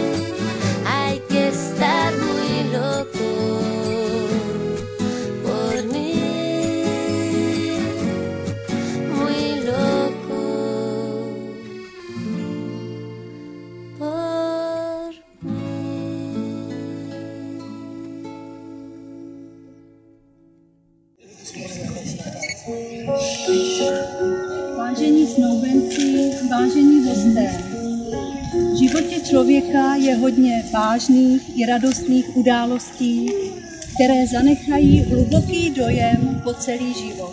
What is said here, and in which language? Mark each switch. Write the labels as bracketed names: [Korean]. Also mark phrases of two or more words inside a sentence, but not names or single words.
[Spanish] Hay que estar muy loco por mí, muy loco por mí. [Czech] Vážení snoubenci, vážení hosté, v životě člověka je hodně vážných i radostných událostí, které zanechají hluboký dojem po celý život.